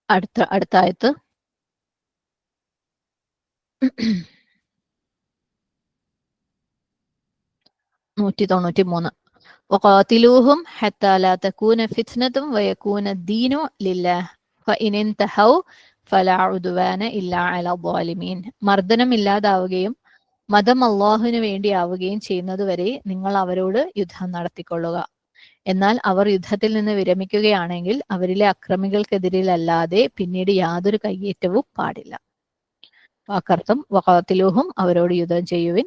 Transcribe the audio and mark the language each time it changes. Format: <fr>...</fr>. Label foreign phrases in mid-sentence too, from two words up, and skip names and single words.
<ml>അടുത്ത ആയത്ത് 193.</ml> <ar>وقاتلوهم حتى لا تكون فتنة ويكون الدين لله فإن انتهوا فلا عدوان إلا على الظالمين.</ar> <ml>മർദ്ദനമില്ലാതാവുകയും മതം അള്ളാഹുവിന് വേണ്ടിയാവുകയും ചെയ്യുന്നതുവരെ നിങ്ങൾ അവരോട് യുദ്ധം നടത്തിക്കൊള്ളുക. എന്നാൽ അവർ യുദ്ധത്തിൽ നിന്ന് വിരമിക്കുകയാണെങ്കിൽ അവരിലെ അക്രമികൾക്കെതിരിലല്ലാതെ പിന്നീട് യാതൊരു കയ്യേറ്റവും പാടില്ല. വാക്കർത്ഥം വഖാത്തിലൂഹും, അവരോട് യുദ്ധം ചെയ്യുവിൻ.</ml>